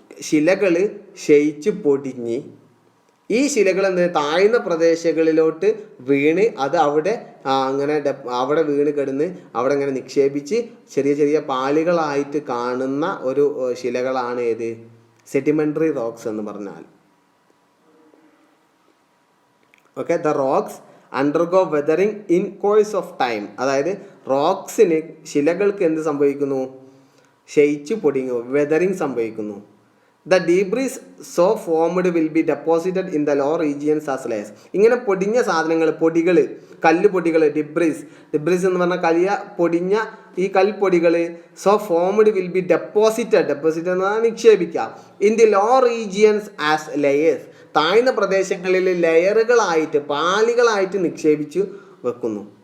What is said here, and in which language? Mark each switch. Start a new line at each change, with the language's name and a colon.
Malayalam: ശിലകൾ ക്ഷയിച്ച് പൊടിഞ്ഞ് ഈ ശിലകൾ താഴ്ന്ന പ്രദേശങ്ങളിലോട്ട് വീണ് അത് അവിടെ അവിടെ വീണ് കിടന്ന് അവിടെ ഇങ്ങനെ നിക്ഷേപിച്ച് ചെറിയ ചെറിയ പാളികളായിട്ട് കാണുന്ന ഒരു ശിലകളാണ് ഏത്? സെഡിമെൻ്ററി റോക്സ് എന്ന് പറഞ്ഞാൽ.
English: Okay, the rocks undergo weathering in course of time.
Malayalam: അതായത് റോക്സിന്, ശിലകൾക്ക് എന്ത് സംഭവിക്കുന്നു? ക്ഷയിച്ചു പൊടിഞ്ഞു, വെതറിങ് സംഭവിക്കുന്നു.
English: The debris so formed will be deposited in the lower regions as layers.
Malayalam: ഇങ്ങനെ പൊടിഞ്ഞ സാധനങ്ങൾ, പൊടികൾ, കല്ലുപൊടികൾ, ഡിബ്രിസ് എന്ന് പറഞ്ഞാൽ പൊടിഞ്ഞ ഈ കൽപ്പൊടികൾ
English: so formed will be deposited
Malayalam: എന്ന് പറഞ്ഞാൽ നിക്ഷേപിക്കുക.
English: In the lower regions as layers.
Malayalam: താഴ്ന്ന പ്രദേശങ്ങളിൽ ലെയറുകളായിട്ട്, പാളികളായിട്ട് നിക്ഷേപിച്ചു വെക്കുന്നു.